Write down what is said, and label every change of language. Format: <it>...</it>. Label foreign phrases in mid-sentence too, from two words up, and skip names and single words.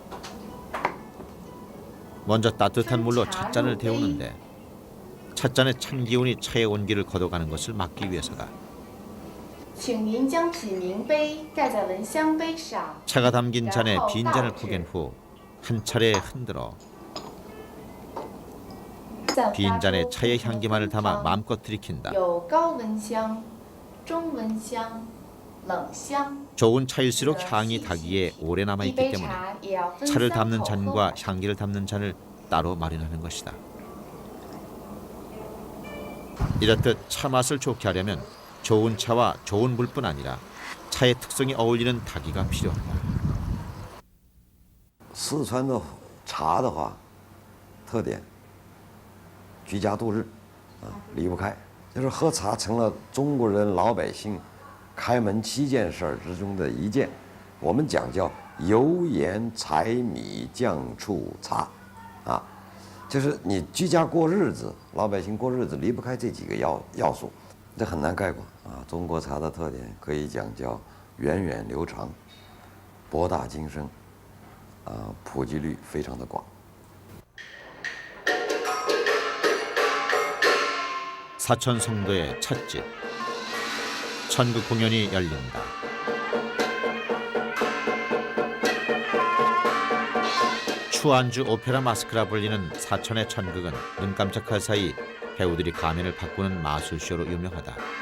<ko>먼저 따뜻한 물로 찻잔을 데우는데 찻잔의 찬 기운이 차의 온기를 걷어가는 것을 막기 위해서다. 차가 담긴 잔에 빈 잔을 포갠 후 한 차례 흔들어 빈 잔에 차의 향기만을 담아 마음껏 들이킨다.</ko> <zh>有高闻香、中闻香、冷香。</zh> <ko>좋은 차일수록 향이 닭이에 오래 남아있기</ko> <zh>一杯</zh> <ko>때문에</ko> <zh>茶也要分</zh> <ko>차를</ko> <zh>三</zh> <ko>담는</ko> <zh>口喝</zh> <ko>잔과 향기를 담는 잔을 따로 마련하는 것이다. 이렇듯 차 맛을 좋게 하려면 좋은 차와 좋은 물뿐 아니라 차의 특성이 어울리는 닭이가 필요하다.</ko> <zh>四川的茶的话，特点居家度日离不开，就是喝茶成了中国人老百姓开门7件事儿之中的一件。我们讲叫油盐柴米酱醋茶，就是你居家过日子，老百姓过日子离不开这几个要素，这很难概括啊。中国茶的特点可以讲叫源远流长、博大精深，普及率非常的广。</zh> <ko>사천 성도의 찻집 천국 공연이 열린다. 추안주 오페라 마스크라 불리는 사천의 천극은 눈 깜짝할 사이 배우들이 가면을 바꾸는 마술쇼로 유명하다.</ko>